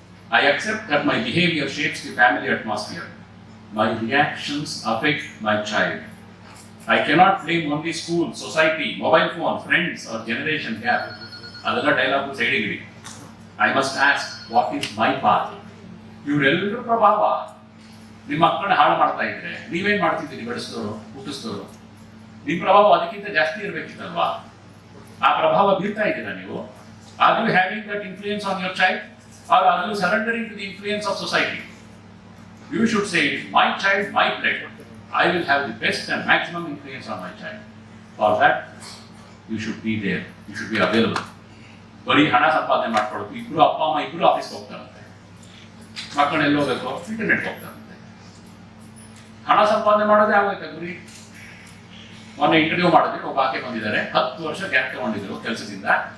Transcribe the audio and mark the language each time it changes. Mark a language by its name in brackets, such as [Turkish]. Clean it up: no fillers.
[English] I accept that my behavior shapes the family atmosphere. My reactions affect my child. I cannot blame only school, society, mobile phone, friends or generation gap. [Kannada] ಅದೆಲ್ಲ dialogue ಸೈಡಿಗಿಡಿ. [English] I must ask, what is my part? [Kannada] ಇವರೆಲ್ಲರೂ ಪ್ರಭಾವ ನಿಮ್ಮ ಮಕ್ಕಳನ್ನ ಹಾಳು ಮಾಡ್ತಾ ಇದ್ರೆ ನೀವೇನ್ ಮಾಡ್ತಿದ್ದೀರಿ? ಬೆಳೆಸಿದವರು, ಹುಟ್ಟಿಸಿದವರು. ನಿಮ್ಮ ಪ್ರಭಾವ ಅದಕ್ಕಿಂತ ಜಾಸ್ತಿ ಇರಬೇಕಿತ್ತಲ್ವಾ? ಆ ಪ್ರಭಾವ ಬೀರ್ತಾ ಇದ್ದೀರಾ ನೀವು? [English] Are you having that influence on your child? Or are you surrendering to the influence of society? You should say, my child, my blood. I will have the best and maximum influence on my child. For that, you should be there. You should be available. [Kannada] ಬರೀ ಹಣ ಸಂಪಾದನೆ ಮಾಡ್ಕೊಳ್ಳೋದು. ಇಬ್ರು ಅಪ್ಪ ಅಮ್ಮ ಇಬ್ರು ಆಫೀಸ್ಗೆ ಹೋಗ್ತಾರಂತೆ, ಮಕ್ಕಳು ಎಲ್ಲಿ ಹೋಗ್ಬೇಕು? ಇಂಟರ್ನೆಟ್ ಹೋಗ್ತಾರಂತೆ. ಹಣ ಸಂಪಾದನೆ ಮಾಡೋದೇ ಆಗೋಯ್ತಾ ಗುರಿ? ಮೊನ್ನೆ ಇಂಟರ್ವ್ಯೂ ಮಾಡಿದ್ರೆ ಒಬ್ಬ ಆಕೆ ಬಂದಿದ್ದಾರೆ, 10 ವರ್ಷ ಗ್ಯಾಪ್ ತಗೊಂಡಿದ್ರು ಕೆಲಸದಿಂದ.